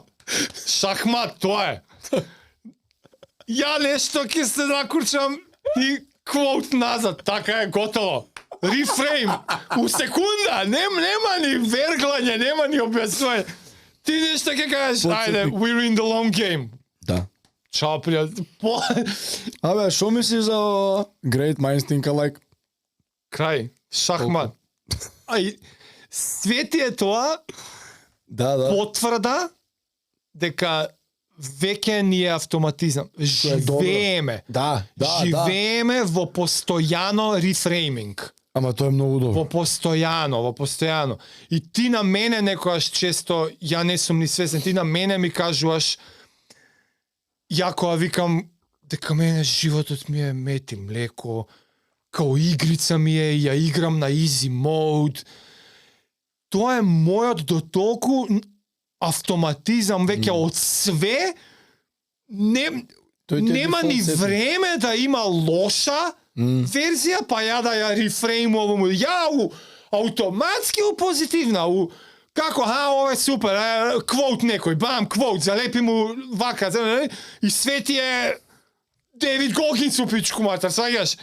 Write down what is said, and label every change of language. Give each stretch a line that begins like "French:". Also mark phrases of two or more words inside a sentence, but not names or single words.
Macedonian: Шахмат, тоа е. Ја нешто ќе се накурчам и quote назад, така е, готово. Рефрейм. У секунда, нема ни верглање, нема ни објаснување. Ти нешто ќе кажеш, ајде,
English: we're in the long game.
Macedonian: Да. Чао, пријател. Абе, шо мислиш за
English: Great Minds Think Alike?
Macedonian: Крај. Шахмат. Ај, свети е тоа потврда дека веќе ни е автоматизам. Живееме. Живееме во постојано рефрейминг. Ама тоа е многу добро. Во постојано. И ти на мене некојаш често, ја не сум ни свесен, ти на мене ми кажуваш, ја кога викам дека мене животот ми е мет и млеко, као игрица ми е, ја играм на
English: easy mode.
Macedonian: Тоа е мојот до толку автоматизам веќе од све, нема ни време да има лоша верзија, па ја да ја рефреймувам, ја автоматски позитивна, како, ова е супер, квоут некој, бам, квоут, залепи му вака, и свети е Девид Гогинс
Serbian: у пичку матер,
Macedonian: сваѓаш?